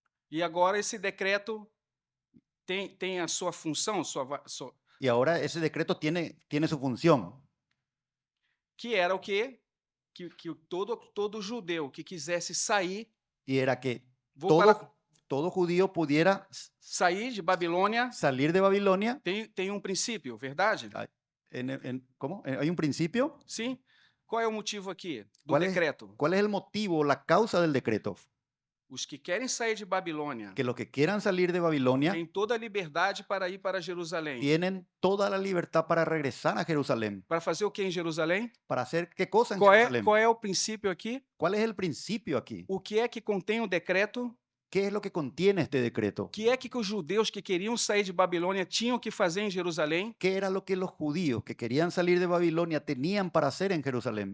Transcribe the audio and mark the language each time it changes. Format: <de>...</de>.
<pt>E agora esse decreto tem a sua função,</pt> <es>y ahora ese decreto tiene su función,</es> <pt>que era o quê? Que todo judeu que quisesse sair,</pt> <es>y era que</es> <pt>vou para</pt> <es>todo judío pudiera</es> <pt>sair de Babilônia,</pt> <es>salir de Babilonia.</es> <pt>tem um princípio, verdade?</pt> <es>¿Cómo? ¿Hay un principio?</es> <pt>Sim? Qual é o motivo aqui do</pt> <es>¿Cuál es,</es> <pt>decreto?</pt> <es>cuál es el motivo, la causa del decreto?</es> <pt>Os que querem sair de Babilônia</pt> <es>Que los que quieran salir de Babilonia</es> <pt>têm toda a liberdade para ir para Jerusalém.</pt> <es>tienen toda la libertad para regresar a Jerusalén.</es> <pt>Para fazer o que em Jerusalém?</pt> <es>¿Para hacer qué cosa en</es> <pt>Qual</pt> <es>Jerusalén?</es> <pt>é o princípio aqui?</pt> <es>¿Cuál es el principio aquí?</es> <pt>O que é que contém o decreto?</pt> <es>¿Qué es lo que contiene este decreto?</es> <pt>Que é que os judeus que queriam sair de Babilônia tinham que fazer em Jerusalém?</pt> <es>¿Qué era lo que los judíos que querían salir de Babilonia tenían para hacer en Jerusalén?</es>